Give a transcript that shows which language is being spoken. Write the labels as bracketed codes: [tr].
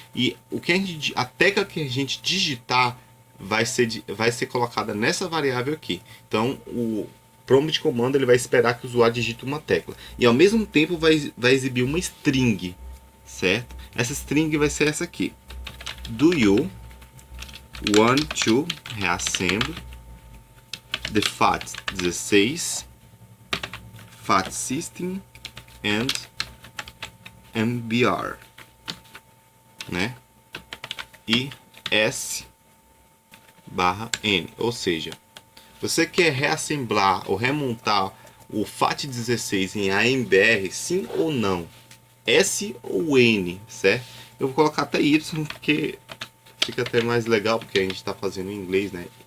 [pt] E a tecla que a gente digitar vai ser colocada nessa variável aqui. Então o prompt de comando ele vai esperar que o usuário digite uma tecla e ao mesmo tempo vai exibir uma string, certo? Essa string vai ser essa aqui. [en] Do you want to reassemble the FAT16 FAT system and MBR, né? [pt] E S/N, ou seja, você quer reassemblar ou remontar o FAT16 em AMBR, sim ou não? S ou N, certo? Eu vou colocar até Y porque fica até mais legal, porque a gente está fazendo em inglês, né?